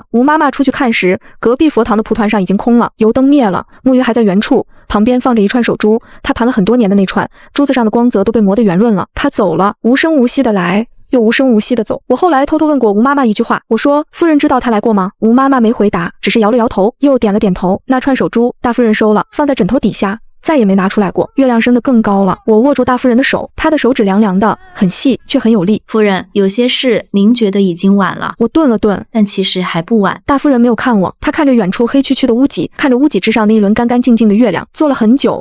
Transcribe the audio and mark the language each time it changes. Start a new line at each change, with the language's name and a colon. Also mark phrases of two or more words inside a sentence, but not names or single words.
Chinese: 吳媽媽出去看時，隔壁佛堂的蒲團上已經空了，油燈滅了，木魚還在原處，旁邊放着一串手珠，她盤了很多年的那串，珠子上的光澤都被磨得圓潤了。她走了，無聲無息的來，又無聲无息的走。我後來偷偷問過吳媽媽一句話，我說夫人知道她來過嗎？吳媽媽沒回答，只是搖了搖頭，又點了點頭。那串手珠，大夫人收了，放在枕頭底下。再也沒拿出來過。月亮升得更高了，我握住大夫人的手，她的手指涼涼的，很細卻很有力。夫人，有些事您覺得已經晚了。我頓了頓，但其實還不晚。大夫人沒有看我，她看着遠處黑黢黢的屋脊，看着屋脊之上那一輪乾乾淨淨的月亮，坐了很久。